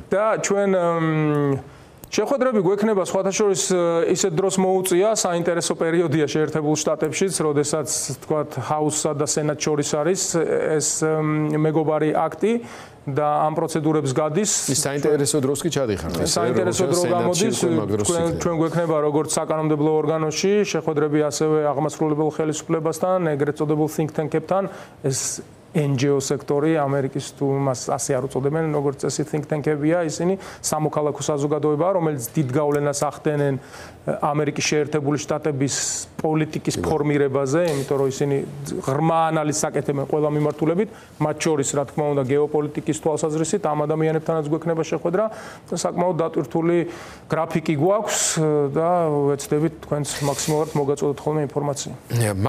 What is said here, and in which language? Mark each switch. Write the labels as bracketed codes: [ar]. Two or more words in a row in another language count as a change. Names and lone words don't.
[ka] და ჩვენ შეხვედრები გვექნება სხვათა შორის ისეთ დროს მოუწია, საინტერესო პერიოდია შეერთებულ შტატებშიც, როდესაც თქვათ ჰაუსსა და სენატს შორის არის ეს მეგობარი აქტი და ამ პროცედურებს გადის. ის საინტერესო დროს კი ჩადიხართ. საინტერესო დრო გამოდის. ჩვენ გვექნება როგორც საკანონმდებლო ორგანოში შეხვედრები, ასევე აღმასრულებელ ხელისუფლებასთან, ეგრეთ წოდებულ [en] think tank- [ka] ებთან, ეს NGO სექტორი ამერიკის თუ მას ასე არ უწოდებენ, როგორც წესი [en] think tank- [ka] ებია, ისინი სამოქალაქო საზოგადოებაა, რომელიც დიდ გავლენას ახდენენ ამერიკის შეერთებული შტატების პოლიტიკის ფორმირებაზე, იმიტომ რომ ისინი ღრმა ანალიზს აკეთებენ ყველა მიმართულებით, მათ შორის რა თქმა უნდა გეოპოლიტიკის თვალსაზრისით ამ ადამიანებთანაც გვექნება შეხვედრა, საკმაოდ დატვირთული გრაფიკი გვაქვს და ვეცდებით თქვენს მაქსიმალურად მოგაწოდოთ ხოლმე ინფორმაცია.